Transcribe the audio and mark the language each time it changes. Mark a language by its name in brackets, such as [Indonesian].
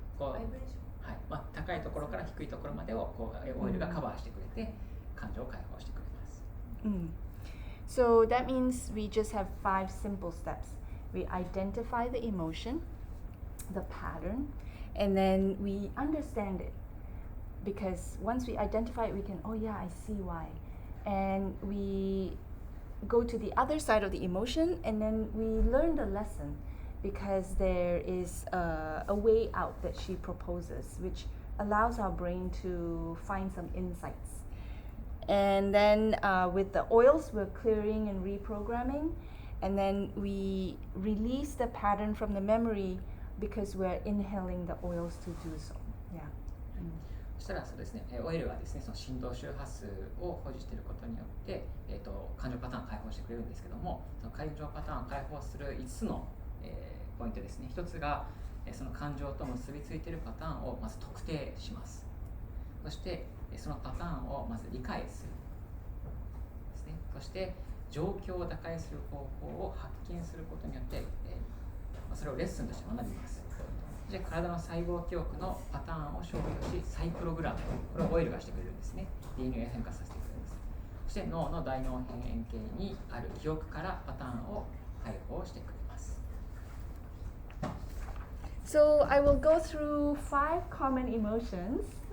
[Japanese] こう高いところから低いところまでをこうオイルがカバーしてくれて感情を解放してくれます。 [English] So that means we just have 5 simple steps. We identify the emotion, the pattern, and then we understand it. Because once we identify it, we can, oh yeah, I see why. And we go to the other side of the emotion, and then we learn the lesson. Because there is a way out that she proposes, which allows our brain to find some insights. And then with the oils, we're clearing and reprogramming. And then we release the pattern from the memory because we're inhaling the oils to do so. Yeah. [Japanese] そしたらそうですね、オイルはですね、その振動周波数を保持していることによって、感情パターンを解放してくれるんですけども、その感情パターンを解放する5つのポイントですね。一つがその感情と結びついているパターンをまず特定します。そしてそのパターンをまず理解するですね。そして状況を打開する方法を発見することによって、それをレッスンとして学びます。じゃあ体の細胞記憶のパターンを消去し再プログラム、これをオイルがしてくれるんですね。 DNA を変化させてくれます。そして脳の大脳辺縁系にある記憶からパターンを解放してくれます。 [English] So I will go through 5 common emotions.